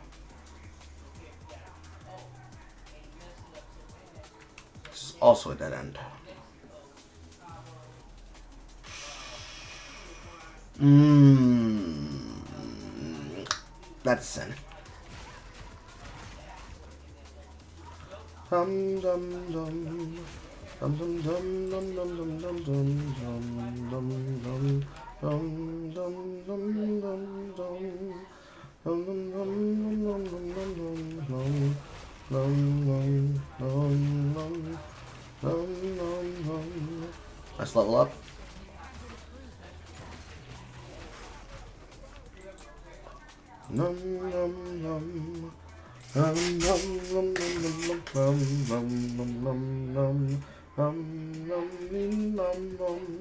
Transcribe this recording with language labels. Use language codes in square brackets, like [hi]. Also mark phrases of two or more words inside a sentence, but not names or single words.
[en] This is also a dead end. That's sin. Dum dum dum. Dum dum dum dum dum dum dum dum dum dum dum dum dum dum dum. Dum dum dum dum dum dum dum dum. Let's level up. Num num num. Num num num num num num num num num. Num num num num.